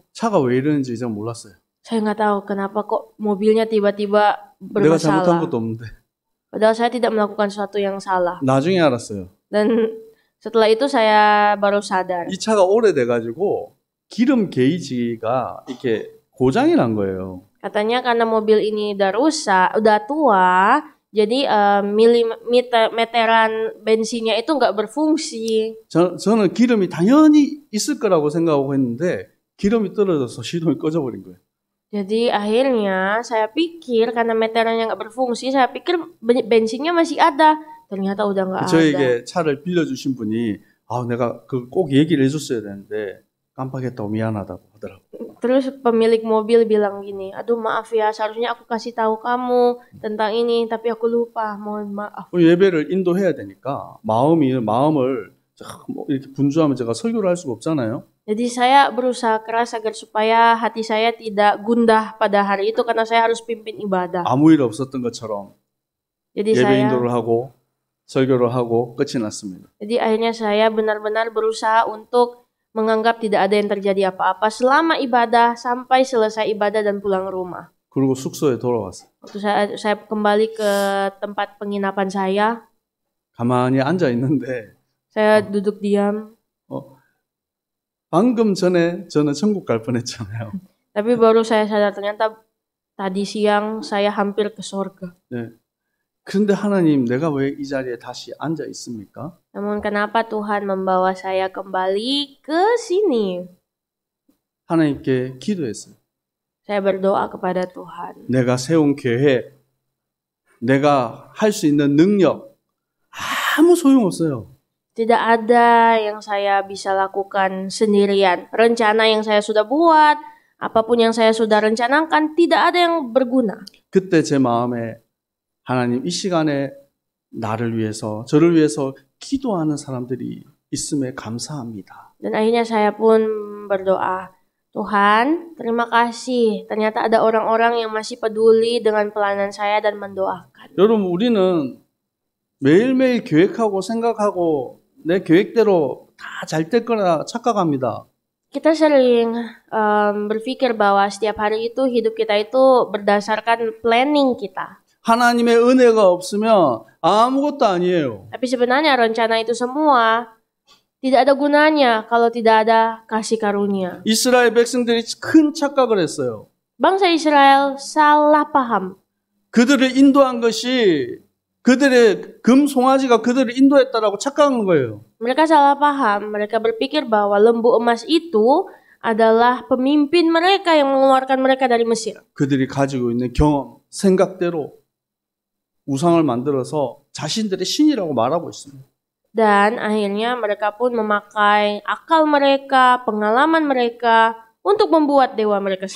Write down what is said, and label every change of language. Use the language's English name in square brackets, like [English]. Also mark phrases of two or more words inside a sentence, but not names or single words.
[Korean] 차가 왜 이러는지 이제 몰랐어요. [Indonesian] Saya nggak tahu kenapa kok mobilnya tiba-tiba [Korean] 내가 잘못한 [Indonesian] bermasalah. [Korean] 것도 없는데. [Indonesian] Padahal saya tidak melakukan sesuatu yang salah. [Korean] 나중에 알았어요. [Indonesian] Dan setelah itu saya baru sadar. [Korean] 이 차가 o래돼가지고 기름 게이지가 이렇게 고장이 난 거예요. [Indonesian] Katanya karena mobil ini udah rusak, udah tua, jadi meteran bensinnya itu nggak berfungsi. [Korean] 저는 기름이 당연히 있을 거라고 생각하고 했는데 기름이 떨어져서 시동이 꺼져버린 거예요. [Indonesian] Jadi akhirnya saya pikir karena meterannya nggak berfungsi, saya pikir bensinnya masih ada. Ternyata udah nggak ada. [Korean] 저에게 차를 빌려주신 분이 내가 꼭 얘기를 해줬어야 되는데 깜빡했다고 미안하다고 하더라고요. [Indonesian] Terus pemilik mobil bilang gini, aduh maaf ya, seharusnya aku kasih tahu kamu tentang ini, tapi aku lupa, mohon maaf. [Korean] 예배를 인도해야 되니까 마음을 이렇게 분주하면 제가 설교를 할 수가 없잖아요. [Indonesian] Jadi saya berusaha keras agar supaya hati saya tidak gundah pada hari itu karena saya harus pimpin ibadah. [Korean] 아무 일 없었던 것처럼 [Indonesian] Jadi [Korean] 예배 [Indonesian] saya [Korean] 인도를 하고 설교를 하고 끝이 났습니다. [Indonesian] Jadi akhirnya saya benar-benar berusaha untuk menganggap tidak ada yang terjadi apa-apa selama ibadah sampai selesai ibadah dan pulang rumah. [Korean] 그리고 숙소에 돌아왔어요. [Indonesian] Waktu saya kembali ke tempat penginapan saya, [Korean] 가만히 앉아 있는데 [Indonesian] saya duduk diam. [Korean] 방금 전에 저는 천국 갈 뻔했잖아요. [Indonesian] Tapi baru saya sadar ternyata tadi siang saya hampir ke surga. [Korean] 네. 그런데 하나님, 내가 왜 이 자리에 다시 앉아 있습니까? [Indonesian] Namun kenapa Tuhan membawa saya kembali ke sini? [Korean] 하나님께 기도했어요. [Indonesian] Saya berdoa kepada Tuhan. [Korean] 내가 세운 계획, 내가 할 수 있는 능력 아무 소용없어요. [Indonesian] Tidak ada yang saya bisa lakukan sendirian. Rencana yang saya sudah buat, apapun yang saya sudah rencanakan, tidak ada yang berguna. [Korean] 그때 제 마음에 하나님, 이 시간에 나를 위해서, 저를 위해서 기도하는 사람들이 있음에 감사합니다. [Indonesian] Dan akhirnya saya pun berdoa, Tuhan, terima kasih. Ternyata ada orang-orang yang masih peduli dengan pelayanan saya dan mendoakan. [Korean] 여러분, 우리는 매일매일 계획하고 생각하고 내 계획대로 다 잘 될 거라 착각합니다. [Indonesian] Kita sering berpikir bahwa setiap hari itu hidup kita itu berdasarkan planning kita. [Korean] 하나님의 은혜가 없으면 아무것도 아니에요. [Indonesian] Tapi sebenarnya rencana itu semua tidak ada gunanya kalau tidak ada kasih karunia. [Korean] 이스라엘 백성들이 큰 착각을 했어요. [Indonesian] Bangsa Israel salah paham. [Korean] 그들을 인도한 것이 그들의 금 송아지가 그들을 인도했다라고 착각한 거예요. [Indonesian] Mereka salah paham. Mereka berpikir bahwa lembu emas itu adalah pemimpin mereka yang mengeluarkan mereka dari Mesir. [Korean] 그들이 가지고 있는 경험, 생각대로 우상을 만들어서 자신들의 신이라고 말하고 있습니다. [Indonesian] Dan akhirnya mereka pun memakai akal mereka, pengalaman mereka untuk membuat dewa mereka sendiri.